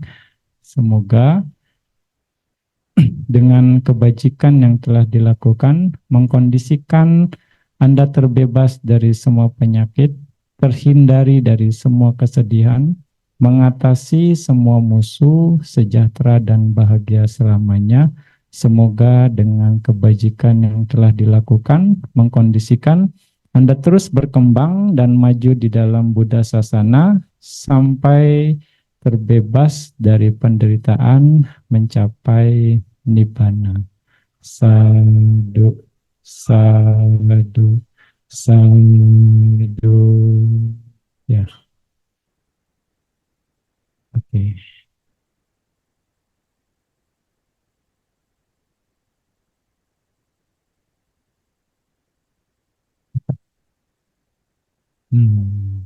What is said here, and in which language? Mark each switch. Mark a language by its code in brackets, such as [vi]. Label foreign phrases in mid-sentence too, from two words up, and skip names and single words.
[id] Semoga dengan kebajikan yang telah dilakukan, mengkondisikan Anda terbebas dari semua penyakit, terhindari dari semua kesedihan, mengatasi semua musuh, sejahtera dan bahagia selamanya. Semoga dengan kebajikan yang telah dilakukan, mengkondisikan Anda terus berkembang dan maju di dalam Buddha Sasana sampai terbebas dari penderitaan, mencapai nibbana. [pi] Sadu, sadu, sadu. [id] Ya, oke. Hmm.